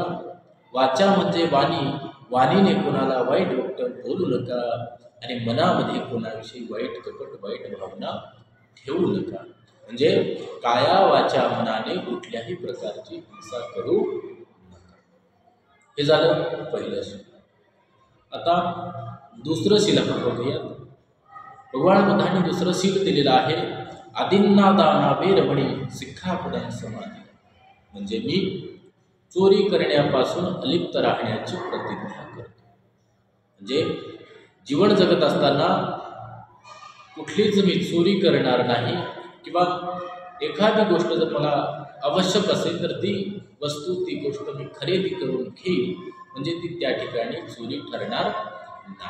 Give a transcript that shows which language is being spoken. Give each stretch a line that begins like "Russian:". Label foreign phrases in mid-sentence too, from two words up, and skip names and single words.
Marathi: वाचा म्हणजे वाणीने कोणाला वाईट वक्त बोलू नका आणि मनामध्ये कोणाविषयी वाईट कपट वाईट भावना ठेवू नका। म्हणजे काया वाचा मनाने कुठल्याही प्रकारची हिंसा करू नका। हे झालं पहिलं शील। आता दुसरं शील आपण बघूयात। भगवान बुद्धांनी दुसरं शील दिलेलं आहे
Pali: आदिन्नादाना वेरमणी सिक्खापदं समादी,
Marathi: म्हणजे मी चोरी करण्यापासून अलिप्त राहण्याची प्रतिज्ञा करतो। म्हणजे जीवन जगत असताना कुठलीच मी चोरी करणार नाही, किंवा एखादी गोष्ट जर मला आवश्यक असेल तर ती वस्तू ती गोष्ट मी खरेदी करून घेईन, म्हणजे ती त्या ठिकाणी चोरी ठरणार नाही।